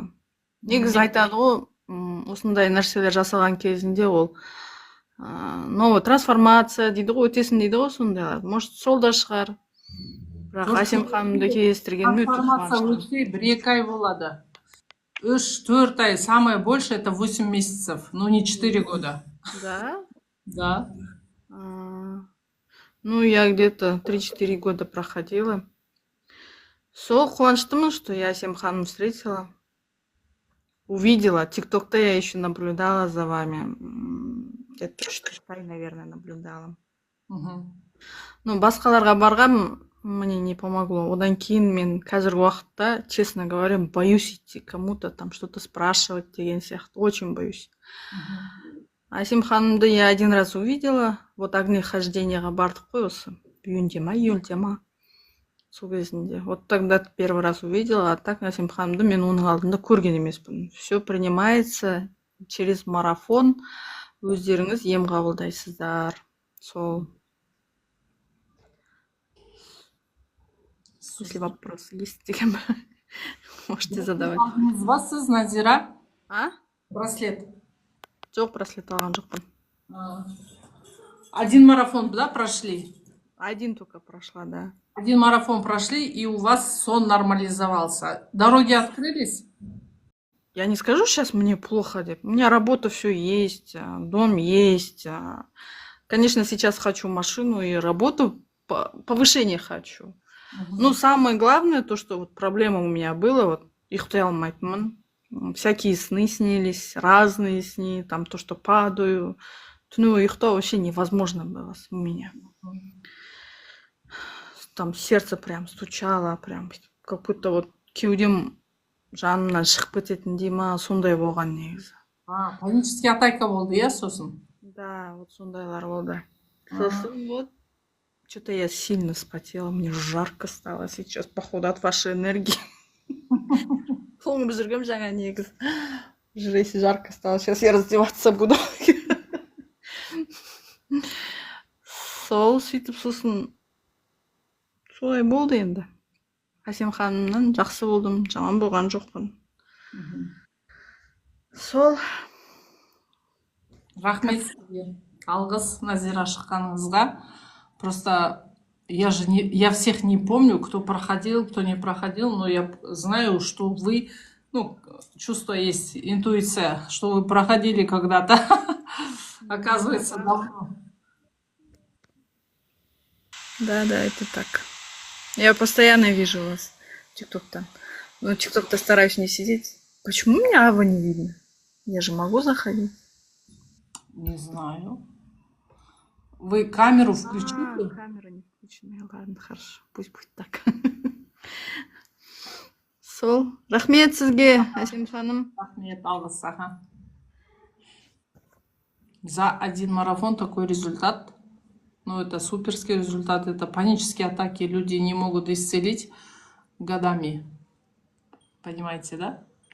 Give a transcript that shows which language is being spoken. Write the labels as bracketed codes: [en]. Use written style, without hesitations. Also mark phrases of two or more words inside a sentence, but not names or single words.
[kk] Негізі айтады ғой, осындай нәрселер жасалған кезінде ол [ru] новая трансформация [kk] дейді ғой, өтесін дейді ғой сондайлар. Может, сол да шығар. Бірақ Әсем ханымды кездестіргеніме өте трансформация қуаныштымын. өтсе 1-2 ай болады. 3-4 ай, [ru] самое больше это 8 месяцев, но не 4 года. Да? Да. Ну, я где-то 3-4 года проходила. [kk] Сол, қуаныштымын, [ru] что я Әсем ханым встретила. Увидела. ТикТокта я еще наблюдала за вами. Где-то 4 ай, наверное, наблюдала. Ну, [kk] басқаларға барғам, [ru] мне не помогло. [kk] Одан кейін мен қазіргі уақытта, [ru] честно говоря, боюсь идти кому-то там что-то спрашивать [kk] деген сияқты. [ru] Очень боюсь. Әсем ханымды я один раз увидела. [kk] Вот огнехождениеға бардық қой осы. Июньде ма, июльде ма. Сол кезінде. [ru] Вот тогда первый раз увидела, а так [kk] Әсем ханымды мен оның алдында көрген емеспін. [ru] Все принимается через марафон. [kk] Өздеріңіз ем қабылдайсыздар. Сол. [ru] Если вопросы есть, можете задавать. [kk] Сіз Назира? А? Браслет. Жоқ, браслет алған жоқпын. [ru] Один марафон, да, прошли? Один только прошла, да. Один марафон прошли, и у вас сон нормализовался. Дороги открылись? Я не скажу сейчас мне плохо. У меня работа все есть, дом есть. Конечно, сейчас хочу машину и работу, повышение хочу. Ну, самое главное, то, что вот проблема у меня была, вот, [kk] ұйықтай алмайтынмын. [ru] Всякие сны снились, разные сны, там то, что падаю. Ну, ұйықтау вообще невозможно было у меня. Там сердце прям стучало, прям как будто вот [kk] кеудем жанымнан шығып кететіндей ма, сондай болған негізі. Панический атака болды, иә, сосын? Да, вот сондайлар болды. [ru] Сосын вот, что-то я сильно вспотела, мне жарко стало сейчас, походу, от вашей энергии. [kk] Тоңып жүргем жаңа негіз. Жрейся, [ru] жарко стало, сейчас я раздеваться буду. [kk] Сол, сөйтіп сосын солай болды енді. Әсем ханымнан жақсы болдым, жаман болған жоқпын. Сол. Рахмет сізге. Алғыс Назира шыққаныңызға. [ru] Просто я всех не помню, кто проходил, кто не проходил, но я знаю, что вы, чувство есть, интуиция, что вы проходили когда-то. Оказывается, давно. Да, это так. Я постоянно вижу вас в ТикТок-то. Но в ТикТок-то стараюсь не сидеть. Почему меня Ава не видно? Я же могу заходить. Не знаю. Вы камеру включите? Камера не включена. Ладно, хорошо. Пусть будет так. [kk] Сол. Рахмет сізге, Әсем ханым. Рахмет, алғыс саған. [ru] За один марафон такой результат. Ну, это суперский результат. Это панические атаки люди не могут исцелить годами. Понимаете, да?